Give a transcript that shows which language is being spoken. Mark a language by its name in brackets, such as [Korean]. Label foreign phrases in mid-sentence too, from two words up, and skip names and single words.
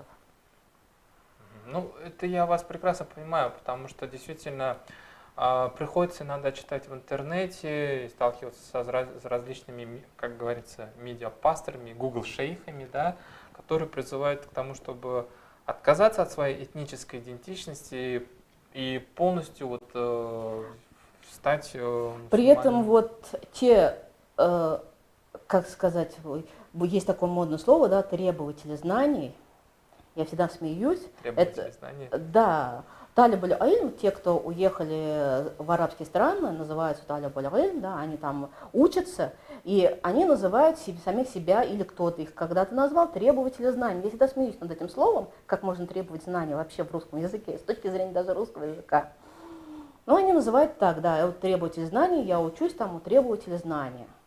[Russian] Ну, это я вас прекрасно понимаю, потому что действительно приходится иногда читать в интернете и сталкиваться с различными, как говорится, медиапасторами, гугл-шейхами, да, которые призывают к тому, чтобы отказаться от своей этнической идентичности и полностью вот, стать мусульманином. При этом вот те, как сказать, есть такое модное слово, да, требователи знаний, я всегда смеюсь. Требователи знаний? Да. [Arabic] طالب العلم, [Russian] те, кто уехали в арабские страны, называются [Arabic] طالب العلم, [Russian] да, они там учатся, и они называют самих себя, или кто-то их когда-то назвал, требователи знаний. Я всегда смеюсь над этим словом, как можно требовать знания вообще в русском языке, с точки зрения даже русского языка. Но они называют так, да, вот требователь знаний, я учусь там у требователя знания.